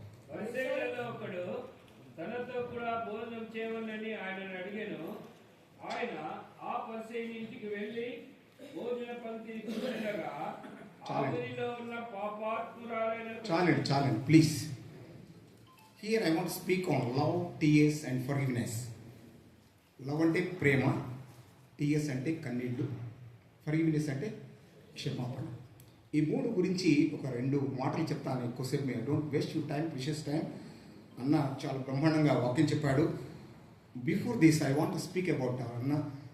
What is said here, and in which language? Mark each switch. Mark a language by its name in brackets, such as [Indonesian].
[Telugu] పరిసయ్యులలో ఒకడు తనతో కూడా భోజనం చేయవలనని ఆయనను అడిగాను. ఆయన ఆ పరిసయ్యుని ఇంటికి వెళ్ళి భోజన పంక్తిని కూర్చుండగా ఆవిరిలో ఉన్న పాపాత్మురాలైన చాలండి please. [English] Here I want to speak on love, tears and forgiveness. [Telugu] Love అంటే ప్రేమ, టీఎస్ అంటే కన్నీళ్ళు, ఫర్గివ్నెస్ అంటే క్షమాపణ. ఈ మూడు గురించి ఒక రెండు మాటలు చెప్తాను. ఎక్కువసేపు మీరు [English] Don't waste your time, precious time. [Telugu] అన్న చాలా బ్రహ్మాండంగా వాక్యం చెప్పాడు. [English] Before this I want to speak about అన్న.